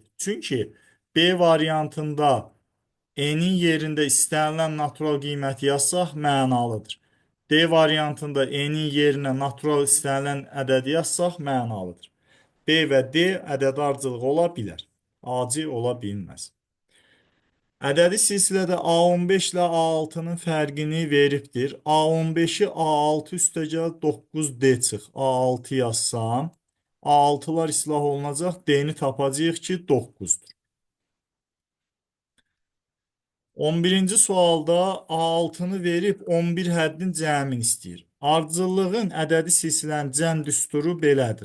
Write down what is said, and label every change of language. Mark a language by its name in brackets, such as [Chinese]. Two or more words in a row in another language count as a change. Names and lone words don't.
[Azerbaijani] Çünki B variantında n-in yerində istənilən natural qiyməti yazsaq mənalıdır. D variantında n-in yerinə natural istənilən ədədi yazsaq mənalıdır. B və D ədəd ardıcıllıq ola bilər. AC ola bilməz. Ədədi silsilədə A15 ilə A6-nın fərqini veribdir. A15-i A6 üstəgəl 9D çıx. A6 yazsam, A6-lar islah olunacaq, D-ni tapacağıq ki, 9-dur. 11-ci sualda A6-nı verib 11 həddin cəmini istəyir. Ardıcıllığın ədədi silsilənin cəm düsturu belədir.